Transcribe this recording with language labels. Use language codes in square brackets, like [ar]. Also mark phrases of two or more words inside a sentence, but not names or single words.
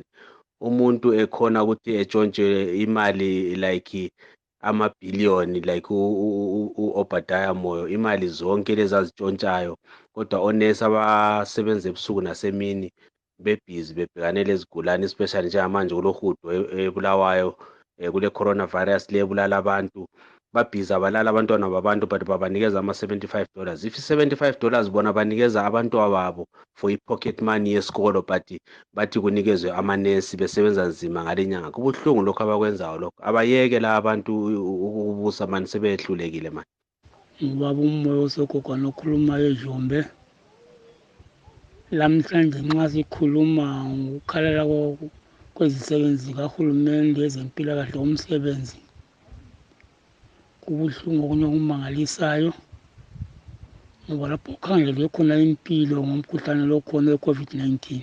[nd] Umuntu ekhona ukuthi etshontshe imali like amabhiliyoni like Obadiah Moyo, imali zonke lezi azitshontshayo, kodwa onesi abasebenza ebusuku nasemini bebhizi bebhekane lezigulane, especially njengamanje kulohudo eBulawayo kule coronavirus le ebulala abantu. Babhizi abalala abantwana babantu but babanikeza $75. If $75 bona banikeza abantu ababo for i- [en] pocket money [nd] yesikolo, but bathi kunikezwe amanesi besebenza nzima ngale nyanga. Kubuhlungu lokho abakwenzayo lokho. Abayeke la abantu ukubusa manje sebehlulekile manje. Ubaba uMoyo osogogwana okhuluma eJombe. Lamhlanje nxa sikhuluma ngokukhalela kwezisebenzi kahulumende ezempilakahle umsebenzi, kubuhlungu okunye okumangalisayo ngoba lapho kukhangelelwe khona impilo ngomkhuhlane lo khona we-COVID-19.